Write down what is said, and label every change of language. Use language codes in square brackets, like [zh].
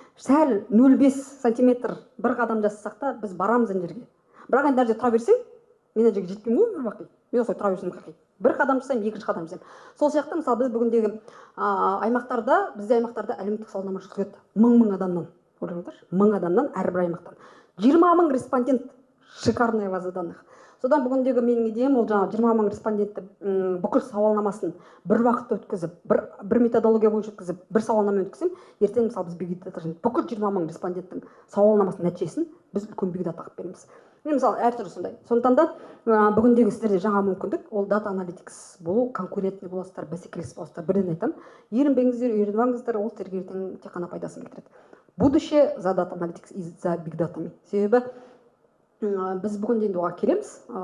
[kk] Сәл 0,5 сантиметр бір қадам жасасақ та біз барамыз ана жерге. Бірақ енді жерде тұра берсең, мен ана жерге жетпеймін ғой өмір бақи. Мен осылай тұра берсем қақи. Бір қадам жасаймын, екінші қадам жасаймын. Сол сияқты мысалы біз бүгіндегі аймақтарда, бізде аймақтарда әлеуметтік сауалнама жүргізіледі. 1000 адамнан, ойлаңыздаршы, 1000 адамнан әрбір аймақтан. 20 000 респондент, [ru] шикарная база данных. [kk] Содан бүгіндегі менің идеям ол жаңа 20 000 респондентті бүкіл сауалнамасын бір уақытта өткізіп, бір методология бойынша өткізіп, бір сауалнама өткізсем, ертең мысалы біз биг дата бүкіл 20 000 респонденттің сауалнамасының нәтижесін біз үлкен биг дата қылып береміз. Мысалы әртүрлі сондай. Сондықтан да бүгіндегі сіздерде жаңа мүмкіндік ол дата аналитикс болу, конкурентный боласыздар, бәсекелес боласыздар. Бірден айтамын, ерінбеңіздер, үйреніп алыңыздар, ол сіздерге ертең тек қана пайдасын келтіреді. [ru] Будущее за дата аналитикс и за биг датами. [kk] Себебі біз бүгінде енді оған келеміз.